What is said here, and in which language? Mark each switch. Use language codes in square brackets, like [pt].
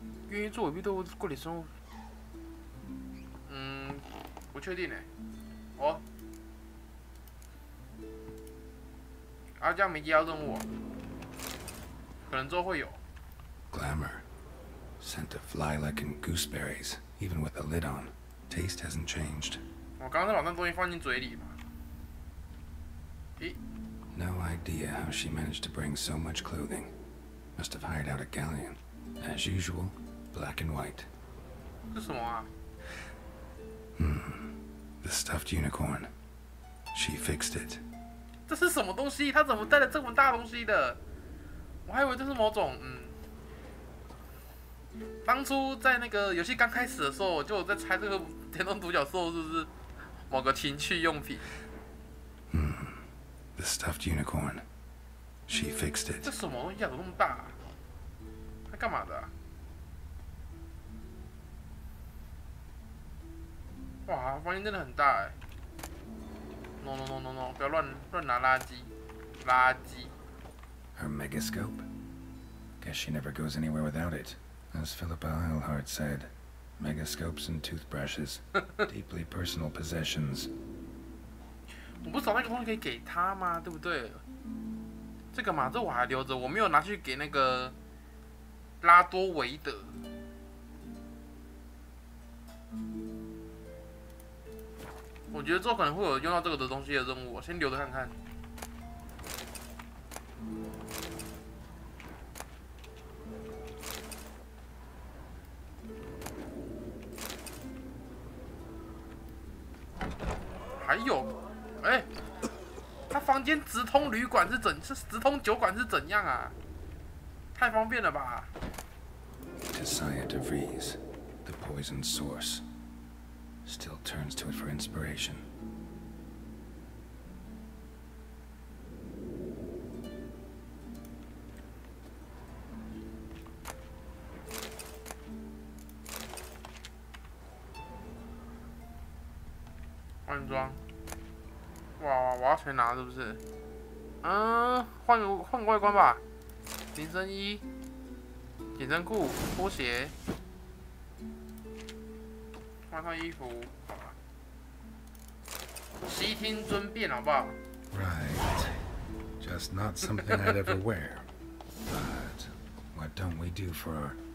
[zh] 愿意做伪币对构体生物？不确定这样没接到任务可能之后会有。 [en] Glamour. Scent of lilac and gooseberries, even with the lid on. Taste hasn't changed. [zh] 我刚刚把那东西放进嘴里嘛。 [en] No idea how she managed to bring so much clothing. Must have hired out a galleon. As usual, black and white. [zh] 这什么啊？ [en] The stuffed unicorn. She fixed it. [zh] 这是什么东西？他怎么带了这么大东西的？我还以为这是某种当初在那个游戏刚开始的时候，我就有在猜这个电动独角兽是不是某个情趣用品。 [en] The stuffed unicorn. She fixed it. [zh] 这什么东西啊？怎么那么大它干嘛的哇，房间真的很大 [en] No， [zh] 不要乱拿垃圾，垃圾。 [en] Her megascope? Guess she never goes anywhere without it. As Philippa Eilhart said, megascopes and toothbrushes, deeply personal possessions. [zh] 我不是找那个东西可以给他吗？对不对？这个嘛，这我还留着，我没有拿去给那个拉多维德。我觉得之后可能会有用到这个的东西的任务，我先留着看看。还有，他房间直通旅馆是直通酒馆是怎样啊？太方便了吧 [en] Tisaya DeVries, the poison source, still turns to it for inspiration. [zh] 换装，哇，我要全拿是不是？换个外观吧，紧身衣、紧身裤、拖鞋，换套衣服，好吧。悉听尊便，好不好？ [en] Right. Just not something I'd ever wear. But what don't we do for her?